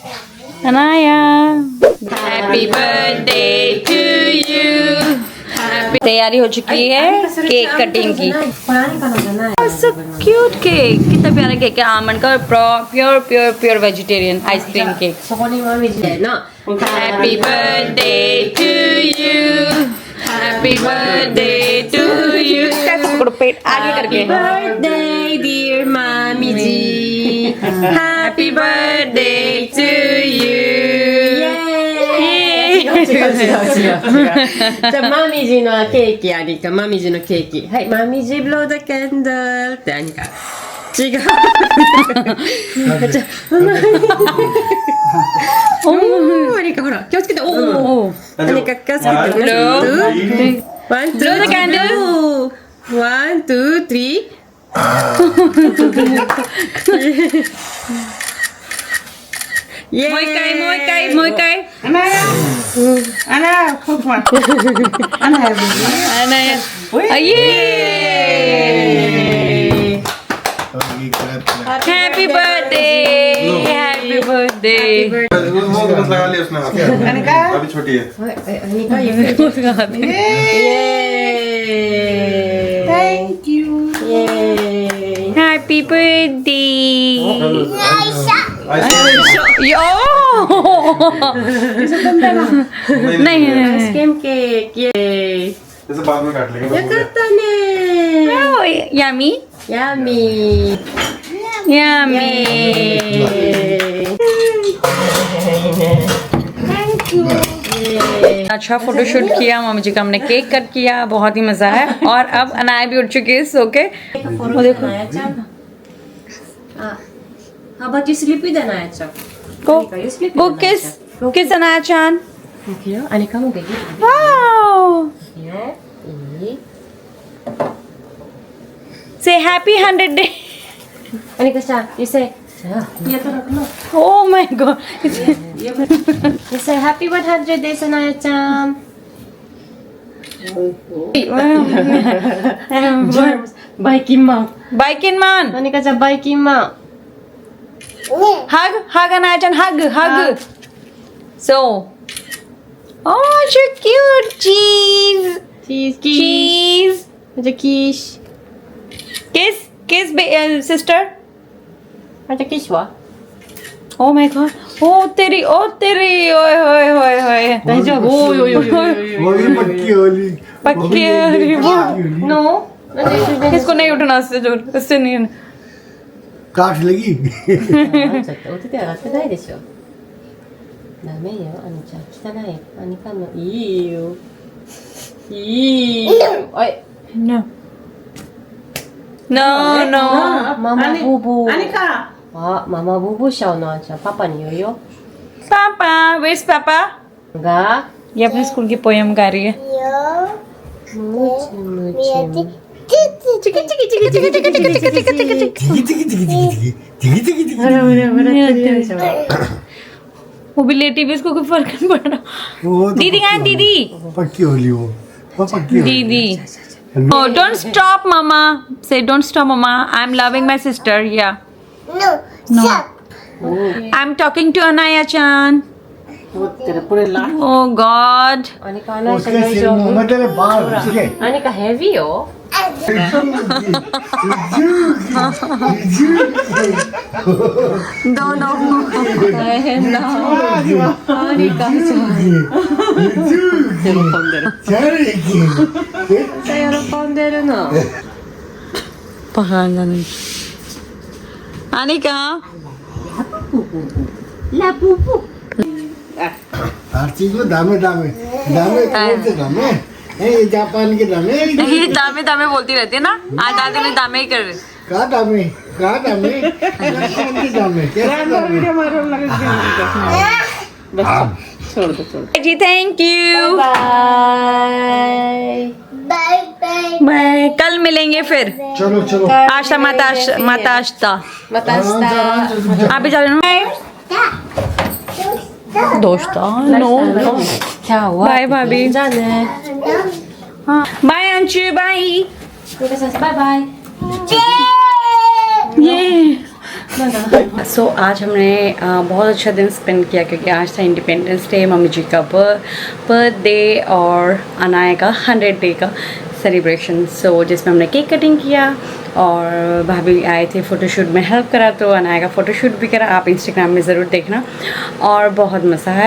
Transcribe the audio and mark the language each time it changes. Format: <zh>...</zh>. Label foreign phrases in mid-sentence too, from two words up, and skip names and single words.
<hi>अनाया</hi> <en>happy birthday to you</en> <hi>तैयारी हो चुकी है</hi> <en>cake cutting</en> <hi>की।</hi> <en>so cute cake,</en> <hi>कितना प्यारा केक है, आमंड का</hi> <en>pure pure pure vegetarian ice cream cake.</en> <ja>そこにまみじでな</ja> <en>Happy birthday to you, Happy birthday to you।</en> <hi>कैसे पकड़ो पेट आगे करके।</hi> <en>birthday dear まみじ Happy birthday to you।</en> <ja>違う違う違う違う。じゃあ、まみじのケーキありか、まみじのケーキ。はい、まみじブロードキャンドルって何か。違う。じゃおー、ありか、ほら、気をつけて、おー。何か気をつけて。</ja> <en>one, two, one, two, candle. one, two, three. イエーイ。</en> <ja>もう一回もう一回もう一回。</ja> <en>Ana, cook one. Ana,</en> <hi>ये</hi> <en>happy birthday happy birthday.</en> <hi>वो तो बस लगा लिया उसने हाथ में। अभी छोटी है।</hi> <ja>2 回ゆっくり。イエーイ。</ja> <en>Thank you。イエーイ。 happy birthday</en> <hi>यो नहीं</hi> <ja>アイスクリームケーキ。イエーイ。</ja> <hi>जैसे बाद में काट लेंगे।</hi> <ja>よかったね。</ja> <hi>यमी</hi> <ja>ヤミー。</ja> <hi>यमी। अच्छा फोटोशूट किया मम्मी जी का, हमने</hi> <en>cake cut</en> <hi>किया, बहुत ही मजा है। और अब अनाया भी उठ चुकी है सो के। वो देखो</hi> <en>How about you sleep with Anaya chan?</en> <hi>वो किस अनाया चान।</hi> <ja>いくよ。アニカもできる。 वाओ いいよ。いい。</ja> <en>say happy 100 day.</en> <ja>アニカちゃん、</ja> <en>you say. Oh my god You say happy 100 days Anaya chan. Biking man. biking man Anika chan biking man. hug hug अनाया चान hug so oh so cute cheese Cheese. Aja kiss. kiss sister Aja kiss wa? oh my god oh</en> <hi>तेरी ओए होए होए होए</hi> <ja>大丈夫。おいおいおいおいおい。</ja> <hi>होली पक्की होली पक्की है वो</hi> <ja>No? なんで一緒に</ja> <hi>इसको नहीं उठना उससे जोर उससे नहीं काट लगी</hi> <ja>ちょっとお手手上がってないでしょ。ダメよ、アニちゃん。汚い。アニカのいいよ。いいよ。おい。</ja> <en>no no no</en> <ja>ママボボ。 Anika. あ、ママボボしちゃうの、あんちゃん。パパに言うよ。</ja> <en>पापा where's पापा</en> <ja>が、</ja> <hi>ये अपने स्कूल की पोयम गा रही है ムチムチム。 चिकी चिकी चिकी चिकी चिकी चिकी चिकी चिकी चिकी टिकी टिकी टिकी टिकी टिकी टिकी टिकी</hi> <ja>ほらほら、笑ってるでしょ。</ja> <hi>वो भी लेटी भी इसको कोई फर्क नहीं पड़ रहा वो तो दीदी कहाँ है दीदी पक्की होली वो पक्की होली</hi> <en>दीदी oh don't stop mama say don't stop mama I'm loving my sister yeah no I'm talking to Anaya chan</en> <ja>持ってる、これラ。</ja> <en>oh god</en> <ja>アニカ、アナイちゃん</ja> <hi>उसके</hi> <ja>大</ja> <hi>सिर</hi> <ja>丈</ja> <hi>में</hi> <ja>夫。</ja> <hi>तेरे बाल ठीक है</hi> <ja>アニカヘビーよ。</ja> <hi>दोनों</hi> <ja>大変だ。アニカちゃん。喜んでる。 めっちゃ喜んでるの。</ja> <hi>पकाना नहीं Anika ラププ。 आरती को दामे दामे दामे कौन से दामे ये जापान के दामे ये दामे दामे बोलती रहती है ना आज दादी ने दामे ही कर रहे कहाँ दामे कौन से दामे कैसे दामे छोड़ दो छोड़ दो। जी</hi> <en>thank you</en> <hi>बाय। बाय कल मिलेंगे फिर चलो चलो आशा माता</hi> <ja>また明日。</ja> <hi>आप भी जा रहे हो दोस्तों नो</hi> <ja>今日は。バイバイじゃあね。</ja> <hi>बाय अंशु बाय</hi> <ja>皆さんバイバイ。</ja> <hi>ये सो आज हमने बहुत अच्छा दिन स्पेंड किया क्योंकि आज था</hi> <en>independence day,</en> <hi>मम्मी जी का बर्थडे और अनाया का 100 डे का सेलिब्रेशन। सो जिसमें हमने</hi> <en>cake cutting</en> <hi>किया और भाभी आए थे फ़ोटोशूट में हेल्प करा, तो अनाया का फ़ोटोशूट भी करा, आप इंस्टाग्राम में ज़रूर देखना और बहुत मज़ा है।</hi>